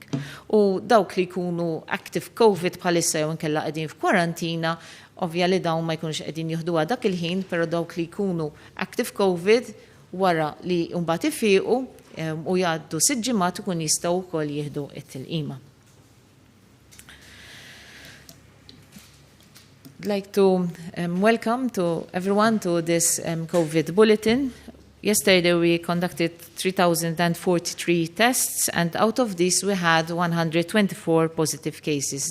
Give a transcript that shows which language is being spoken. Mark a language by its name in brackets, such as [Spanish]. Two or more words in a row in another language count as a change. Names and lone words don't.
[Maltese] U dawk li jkunu [English] active COVID [Maltese] bħalissa jew inkella qegħdin f'kwarantina, ovvja li dawn ma jkunux qegħdin jieħduha dak il-ħin, però dawk li jkunu [English] active COVID [Maltese] wara li mbagħad ifiequ u jgħaddu 6 ġimgħat ikun jistgħu wkoll jieħdu it-tilqima. [English] I'd like to welcome to everyone to this COVID bulletin. Yesterday we conducted 3,043 tests, and out of this we had 124 positive cases.